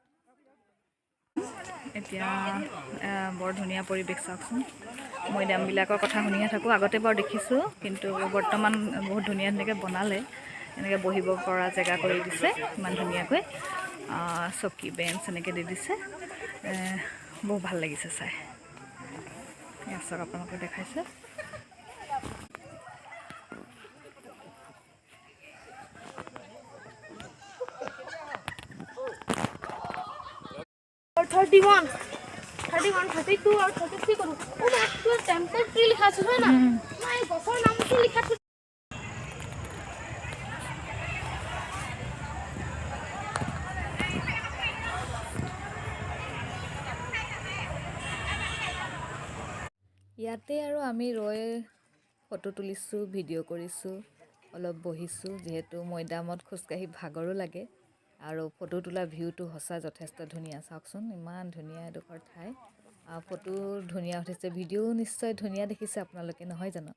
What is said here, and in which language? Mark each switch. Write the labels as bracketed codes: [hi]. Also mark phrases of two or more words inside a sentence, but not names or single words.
[as] এতিয়া বৰ ধুনীয়া পৰিৱেশ চাওকচোন মৈদামবিলাকৰ কথা শুনিয়ে থাকোঁ আগতে বাৰু দেখিছোঁ কিন্তু বৰ্তমান বহুত ধুনীয়াকৈ বনালে এনেকৈ বহিব পৰা জেগা কৰি দিছে ইমান ধুনীয়াকৈ চকী বেঞ্চ এনেকৈ দি দিছে বহুত ভাল লাগিছে চাই চাওক আপোনালোকে দেখাইছে [hi] और 31 32 और 33 करूँ वो मैं तो टेम्पल ट्री लिखा है ना मैं गफर नाम से लिखा है [as] ইয়াতে আৰু আমি ৰৈ ফটো তুলিছোঁ ভিডিঅ' কৰিছোঁ অলপ বহিছোঁ যিহেতু মৈদামত খোজকাঢ়ি ভাগৰো লাগে আৰু ফটো তোলা ভিউটো সঁচা যথেষ্ট ধুনীয়া চাওকচোন ইমান ধুনীয়া এডোখৰ ঠাই ফটো ধুনীয়া উঠিছে ভিডিঅ'ও নিশ্চয় ধুনীয়া দেখিছে আপোনালোকে নহয় জানো